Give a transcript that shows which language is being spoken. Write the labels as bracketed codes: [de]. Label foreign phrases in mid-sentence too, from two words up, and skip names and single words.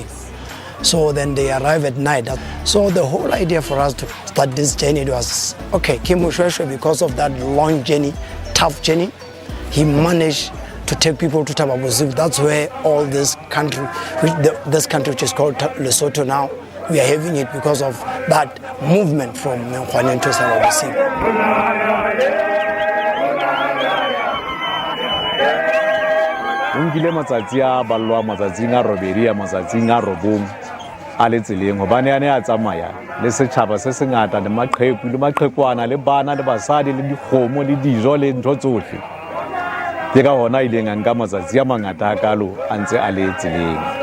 [en] So then they arrive at night. So the whole idea for us to start this journey was, okay, King Moshoeshoe, because of that long journey, tough journey, he managed to take people to Thaba Bosiu. That's where all this country, which is called Lesotho now, we are having it because of that movement from Minkhoneng to Thaba Bosiu. [st] Nkile matsatsi a balwa matsatsing a robedi a matsatsing a robong a le tseleng hobane a ne a tsamaya le setjhaba se sengata le maqheku le maqhekwana le bana le basadi le dikgomo le dijo le ntho tsohle ke ka hona ile nga nka matsatsi a mangata a kalo a ntse a le tseleng.